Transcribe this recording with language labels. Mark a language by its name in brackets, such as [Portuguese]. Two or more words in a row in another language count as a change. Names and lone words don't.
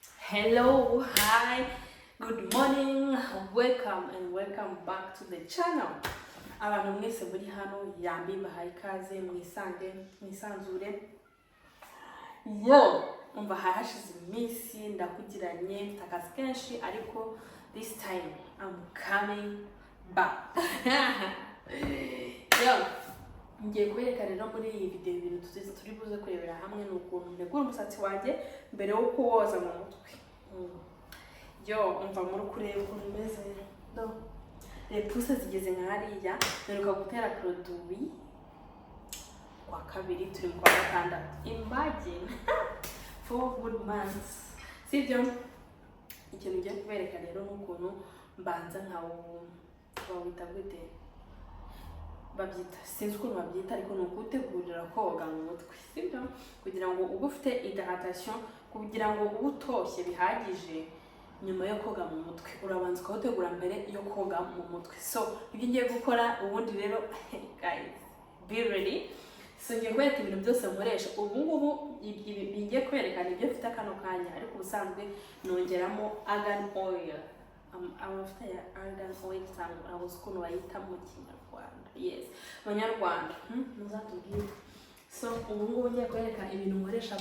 [English] Hello, hi, good morning, welcome and welcome back to the channel. [Kinyarwanda] Abantu mwese muri hano yambi mbahaye ikaze mwisanzure. Yo, umva hashize iminsi ndakugiranye akazi kenshi ariko [English] this time I'm coming back. [Kinyarwanda] Yo, ngiye kubereka rero muri iyi video ibintu turi buze kurebera hamwe n'ukuntu ntegura umusatsi wanjye mbere yo kuwoza mu mutwe. Yo, umva muri kureba ukuntu umeze. No. Repousse zigeze nka hariya, neruka gutera produit kwa kabiri turi mu kwa gatandatu. [English] Imagine 4 good months. [Kinyarwanda] Sibyo? Ikintu ngiye kubereka rero n'ukuntu mbanza nkawo wita gute babyita sinzi ukuntu babyita ariko ni ukutegurira koga mu mutwe, sibyo? Kugira ngo ube ufite hydratation, kugira ngo ube utoshye bihagije nyuma yo koga mu mutwe urabanza ukawutegura mbere yo koga mu mutwe. So ibyo ngiye gukora ubundi rero [English] guys be ready. [Kinyarwanda] So ngiye kwereka ibintu byose nkoresha ubu ngubu. Ibi ngiye kwerekana ibyo mfite akano kanya, ariko ubusanzwe nongeramo [English] argan oil. [Kinyarwanda] Amavuta ya [English] argan oil [Kinyarwanda] cyangwa abuze ukuntu bayita mu Kinyarwanda. Yes, Abanyarwanda muzatubwire. So ubu ngubu ngiye kwereka ibintu nkoreshamo.